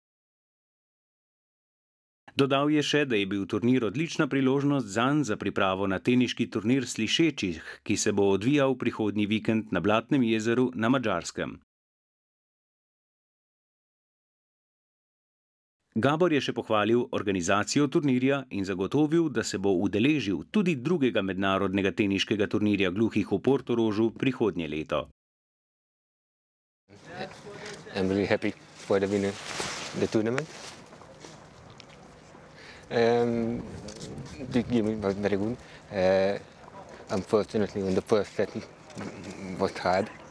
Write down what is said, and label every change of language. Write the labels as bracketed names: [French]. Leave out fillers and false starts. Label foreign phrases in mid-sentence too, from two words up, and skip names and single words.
[Slovenian] Dodal je še, da je bil turnir odlična priložnost zanj za pripravo na teniški turnir slišečih, ki se bo odvijal prihodnji vikend na Blatnem jezeru na Madžarskem. Gabor je še pohvalil organizacijo turnirja in zagotovil, da se bo udeležil tudi drugega mednarodnega teniškega turnirja gluhih v Portorožu prihodnje leto. [English] I'm really happy for the winner the tournament. The game was very good. Unfortunately, in the first set it was hard.